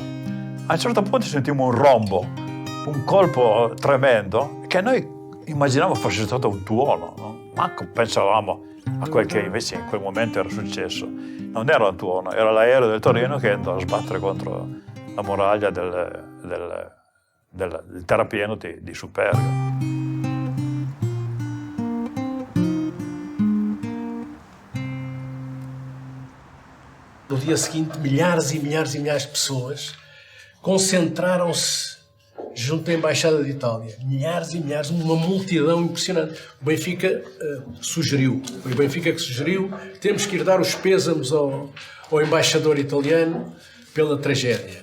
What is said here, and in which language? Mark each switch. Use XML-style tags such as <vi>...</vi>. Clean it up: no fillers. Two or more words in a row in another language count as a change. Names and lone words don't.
<it>A un certo punto sentimmo un rombo, un colpo tremendo, che noi immaginavamo fosse stato un tuono, no? Manco pensavamo a quel che invece in quel momento era successo. Non era un tuono, era l'aereo del Torino che andò a sbattere contro la muraglia del terrapieno di Superga.</it> <pt>No dia seguinte, milhares e milhares e milhares de pessoas concentraram-se junto à Embaixada de Itália. Milhares e milhares, uma multidão impressionante. O Benfica sugeriu, foi o Benfica que sugeriu, temos que ir dar os pêsames ao embaixador italiano pela tragédia.</pt>